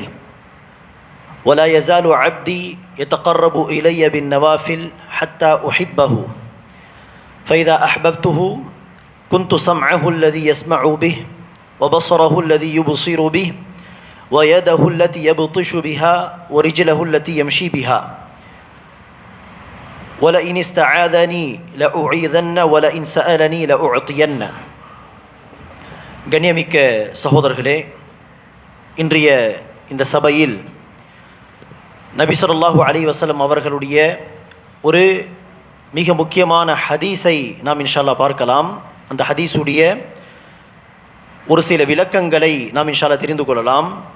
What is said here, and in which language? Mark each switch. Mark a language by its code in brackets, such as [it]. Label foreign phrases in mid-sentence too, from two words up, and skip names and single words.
[ar] ولا يزال عبدي يتقرب إلي بالنوافل حتى أحبه فإذا أحببته كنت سمعه الذي يسمع به وبصره الذي يبصر به ويده التي يبطش بها ورجله التي يمشي بها ولئن استعاذني لأعيذن ولئن سألني لأعطين. [ta] கண்ணியமிக்க சகோதரர்களே, இன்றைய இந்த சபையில் நபி [ar] صلى الله عليه وسلم [ta] அவர்களுடைய ஒரு மிக முக்கியமான ஹதீஸை நாம் [ar] إن شاء الله [ta] பார்க்கலாம். அந்த ஹதீஸுடைய ஒரு சில விளக்கங்களை நாம் [ar] إن شاء الله [ta] தெரிந்து கொள்ளலாம்.